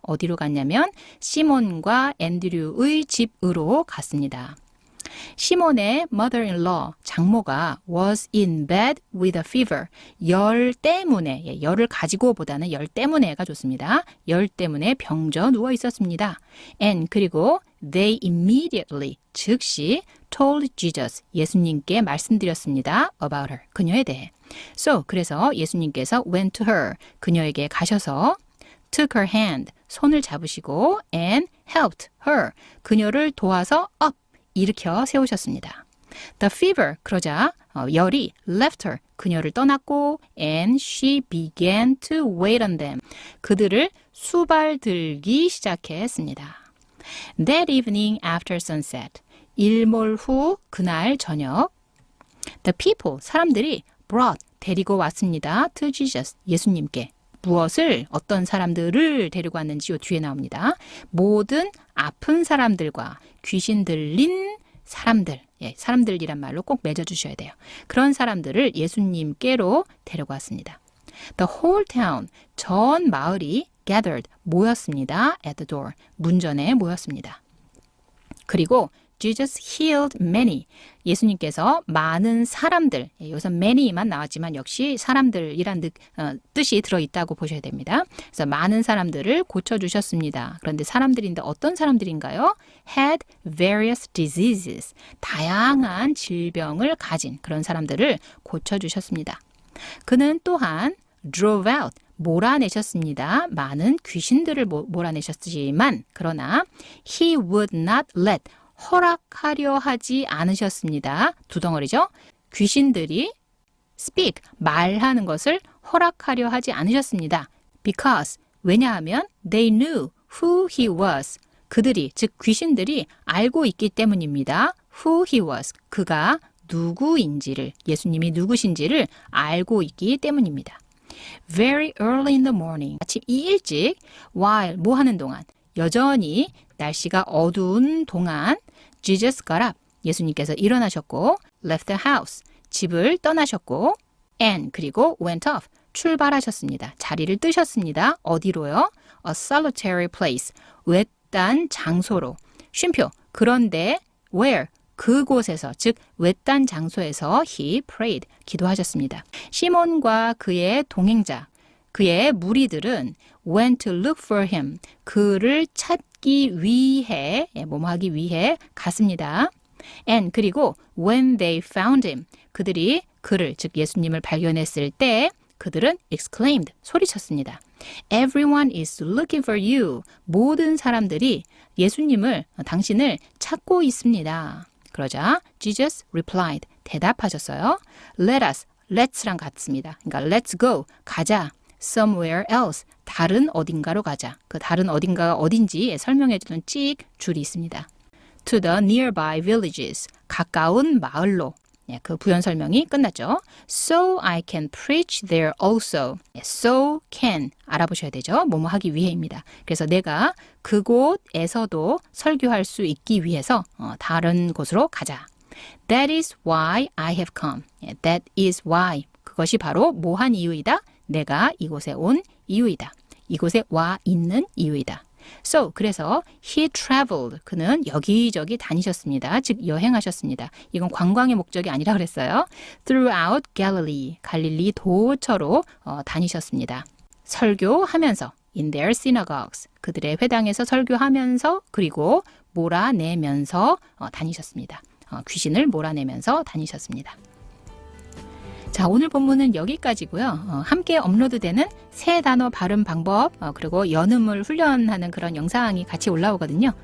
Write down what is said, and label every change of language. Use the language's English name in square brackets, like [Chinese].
[Korean] 어디로 갔냐면 시몬과 앤드류의 집으로 갔습니다. 시몬의 mother-in-law 장모가 [English] was in bed with a fever [Korean] 열 때문에 열을 가지고 보다는 열 때문에가 좋습니다. 열 때문에 병져 누워 있었습니다. [English] And [Korean] 그리고 [English] they immediately [Korean] 즉시 [English] told Jesus [Korean] 예수님께 말씀드렸습니다. [English] about her [Korean] 그녀에 대해. [English] So [Korean] 그래서 예수님께서 [English] went to her [Korean] 그녀에게 가셔서 [English] took her hand [Korean] 손을 잡으시고 [English] and helped her [Korean] 그녀를 도와서 [English] up [Korean] 일으켜 세우셨습니다. [English] The fever [Korean] 그러자 열이 [English] left her [Korean] 그녀를 떠났고 [English] and she began to wait on them [Korean] 그들을 수발들기 시작했습니다. [English] That evening after sunset [Korean] 일몰 후 그날 저녁 [English] the people [Korean] 사람들이 [English] brought [Korean] 데리고 왔습니다. [English] to Jesus [Korean] 예수님께 무엇을 어떤 사람들을 데리고 왔는지 요 뒤에 나옵니다. 모든 아픈 사람들과 귀신 들린 사람들, 사람들이란 말로 꼭 맺어주셔야 돼요. 그런 사람들을 예수님께로 데려왔습니다. [English] The whole town, [Korean] 전 마을이 [English] gathered, [Korean] 모였습니다. [English] at the door, [Korean] 문전에 모였습니다. 그리고 [English] Jesus healed many. [Korean] 예수님께서 많은 사람들, 여기서 many만 나왔지만 역시 사람들이란 뜻이 들어있다고 보셔야 됩니다. 그래서 많은 사람들을 고쳐주셨습니다. 그런데 사람들인데 어떤 사람들인가요? [English] had various diseases. [Korean] 다양한 질병을 가진 그런 사람들을 고쳐주셨습니다. 그는 또한 [English] drove out. [Korean] 몰아내셨습니다. 많은 귀신들을 몰아내셨지만 그러나 [English] he would not let [Korean] 허락하려 하지 않으셨습니다. 두 덩어리죠. 귀신들이 speak, 말하는 것을 허락하려 하지 않으셨습니다. [English] Because, [Korean] 왜냐하면 [English] they knew who he was. [Korean] 그들이, 즉 귀신들이 알고 있기 때문입니다. [English] Who he was, [Korean] 그가 누구인지를, 예수님이 누구신지를 알고 있기 때문입니다. [English] Very early in the morning, [Korean] 아침 일찍, while, 뭐 하는 동안, 여전히 날씨가 어두운 동안 [English] Jesus got up. [Korean] 예수님께서 일어나셨고 [English] left the house. [Korean] 집을 떠나셨고 and 그리고 [English] went off. [Korean] 출발하셨습니다. 자리를 뜨셨습니다. 어디로요? [English] A solitary place. [Korean] 외딴 장소로. 쉼표. 그런데 where? 그곳에서 즉 외딴 장소에서 [English] he prayed. [Korean] 기도하셨습니다. 시몬과 그의 동행자 그의 무리들은 [English] went to look for him. [Korean] 그를 찾기 위해, 뭐하기 위해 갔습니다. [English] And [Korean] 그리고 [English] when they found him. [Korean] 그들이 그를, 즉 예수님을 발견했을 때 그들은 exclaimed. 소리쳤습니다. [English] Everyone is looking for you. [Korean] 모든 사람들이 예수님을, 당신을 찾고 있습니다. 그러자 [English] Jesus replied. [Korean] 대답하셨어요. Let us, let's랑 같습니다. 그러니까 let's go. 가자. somewhere else, 다른 어딘가로 가자. 그 다른 어딘가가 어딘지 설명해주는 찍 줄이 있습니다. [English] to the nearby villages, 가까운 마을로. [Korean] 그 부연 설명이 끝났죠. [English] So I can preach there also. [Korean] So can, 알아보셔야 되죠. 뭐뭐 하기 위해입니다. 그래서 내가 그곳에서도 설교할 수 있기 위해서 다른 곳으로 가자. [English] That is why I have come. That is why. [Korean] 그것이 바로 뭐한 이유이다? 내가 이곳에 온 이유이다. 이곳에 와 있는 이유이다. [English] So, [Korean] 그래서 [English] he traveled. [Korean] 그는 여기저기 다니셨습니다. 즉 여행하셨습니다. 이건 관광의 목적이 아니라 그랬어요. [English] Throughout Galilee. [Korean] 갈릴리 도처로 다니셨습니다. 설교하면서 [English] in their synagogues. [Korean] 그들의 회당에서 설교하면서 그리고 몰아내면서 다니셨습니다. 귀신을 몰아내면서 다니셨습니다. 자, 오늘 본문은 여기까지고요. 함께 업로드되는 새 단어 발음 방법 그리고 연음을 훈련하는 그런 영상이 같이 올라오거든요.